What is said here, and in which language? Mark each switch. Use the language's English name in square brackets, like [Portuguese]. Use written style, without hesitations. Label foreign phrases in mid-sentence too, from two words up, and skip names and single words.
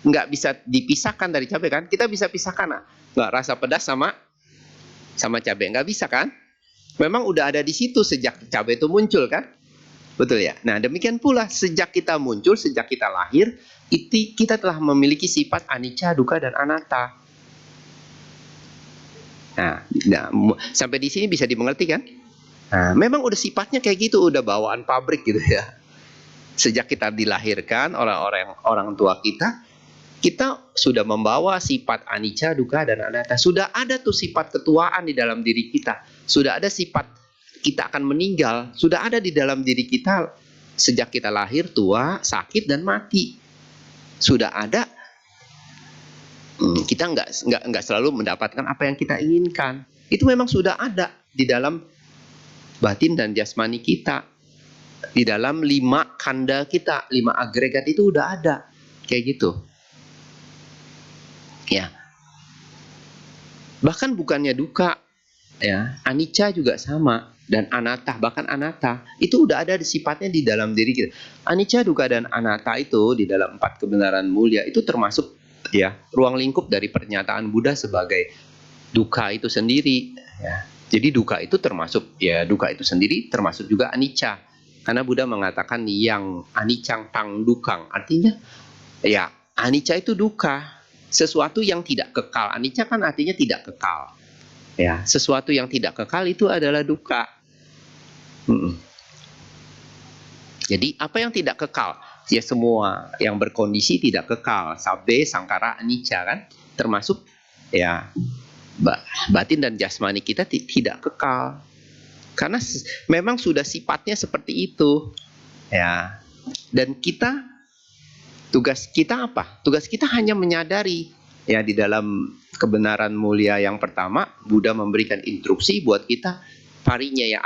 [Indonesian] nggak bisa dipisahkan dari cabai kan? Kita bisa pisahkan nggak rasa pedas sama cabai, nggak bisa kan? Memang udah ada di situ sejak cabai itu muncul kan? Betul ya? Nah demikian pula sejak kita muncul, sejak kita lahir, itu kita telah memiliki sifat [Pali] anicca, dukkha, [Indonesian] dan anatta. Nah, sampai di sini bisa dimengerti kan? Nah, memang udah sifatnya kayak gitu, udah bawaan pabrik gitu ya. Sejak kita dilahirkan oleh orang tua kita sudah membawa sifat [Pali] anicca, dukkha, [Indonesian] dan anatta. Sudah ada tuh sifat ketuaan di dalam diri kita. Sudah ada sifat kita akan meninggal. Sudah ada di dalam diri kita sejak kita lahir, tua, sakit, dan mati. Sudah ada. Kita nggak selalu mendapatkan apa yang kita inginkan. Itu memang sudah ada di dalam batin dan jasmani kita. Di dalam 5 kanda kita, 5 agregat itu udah ada. Kayak gitu. Ya. Bahkan bukannya dukkha, ya, anicca juga sama, dan anatta, bahkan anatta itu udah ada sifatnya di dalam diri kita. [Pali] Anicca, dukkha, [Indonesian] dan anatta itu di dalam 4 kebenaran mulia itu termasuk ya ruang lingkup dari pernyataan Buddha sebagai dukkha itu sendiri. Ya. Jadi dukkha itu termasuk dukkha itu sendiri termasuk juga anicca. Karena Buddha mengatakan yang [Pali] aniccang tang dukkang, [Indonesian] artinya ya anicca itu dukkha. Sesuatu yang tidak kekal. Anicca kan artinya tidak kekal. Ya, sesuatu yang tidak kekal itu adalah dukkha. Jadi apa yang tidak kekal? Ya semua yang berkondisi tidak kekal. [Pali] Sabbe sangkara anicca [Indonesian] kan, termasuk ya batin dan jasmani kita tidak kekal. Karena memang sudah sifatnya seperti itu. Ya. Dan tugas kita apa? Tugas kita hanya menyadari ya di dalam kebenaran mulia yang pertama Buddha memberikan instruksi buat kita parinya ya.